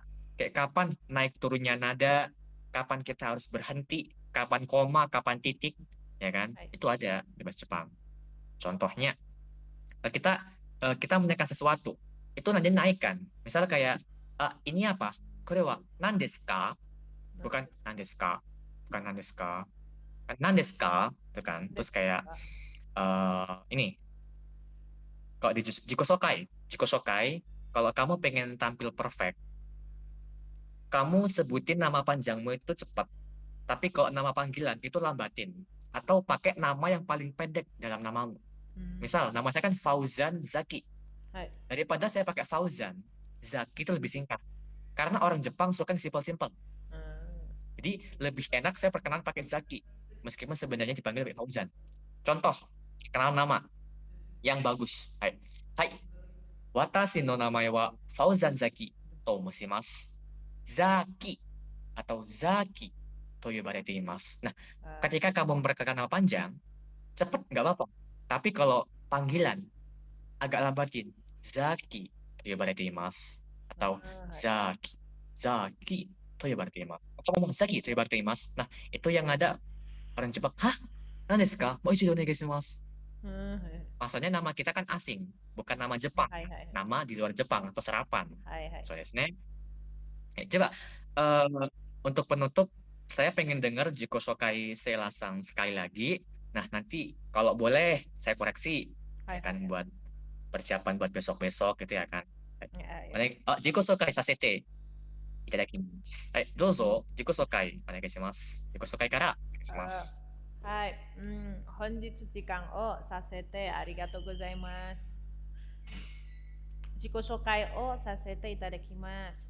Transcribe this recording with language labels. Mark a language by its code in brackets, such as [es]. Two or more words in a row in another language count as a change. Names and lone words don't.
[id] Kayak kapan naik turunnya nada, kapan kita harus berhenti, kapan koma, kapan titik, ya kan? Hai. Itu ada di bahasa Jepang. Contohnya, kita kita menekan sesuatu, itu nanti naikkan. Misal kayak ini apa? [ja] これは何ですか? Bukan 何ですか? Bukan 何ですか？何ですか? [id] Itu kan. Terus kayak ini kalau di [ja] 自己紹介, [id] kalau kamu pengen tampil perfect, kamu sebutin nama panjangmu itu cepat. Tapi kalau nama panggilan itu lambatin. Atau pakai nama yang paling pendek dalam namamu. Misal, nama saya kan Fauzan Zaki. Hai. Daripada saya pakai Fauzan, Zaki itu lebih singkat. Karena orang Jepang suka yang simple-simple. Jadi lebih enak saya perkenalan pakai Zaki. Meskipun sebenarnya dipanggil pakai Fauzan. Contoh, kenal nama yang bagus. [ja] はい、はい. 私の名前はFauzan Zakiと申します. Zaki atau Zakiと呼ばれています. [id] Nah, ketika kamu memperkenalkan nama panjang, cepet nggak apa-apa. Tapi kalau panggilan, agak lambatin. [ja] Zakiと呼ばれています. Atau はい。 zaki, zaki to yobarete imasu. [id] Atau ngomong [ja] zakiと呼ばれています. [id] Nah, itu yang ada orang Jepang. Hah? [ja] 何ですか? もう一度お願いします. はい。 [id] Maksudnya nama kita kan asing, bukan nama [ja] は [id] Jepang. [ja] いはいはい。 [id] Nama di luar Jepang atau serapan. [ja] はいはい。そうですね. [id] Coba untuk penutup, saya pengen dengar [ja] 自己紹介 [id] Seilasang sekali lagi. Nah, nanti kalau boleh saya koreksi [ja] は [id] ya [ja] いはいは [id] kan [ja] い。 [id] buat persiapan buat besok-besok gitu ya kan. [ja] いやいや。自己紹介させていただきます. はい、どうぞ自己紹介お願いします。自己紹介からお願いしまあす。はい。本日時間をさせてありがとうございます。自己紹介をさせていただきます。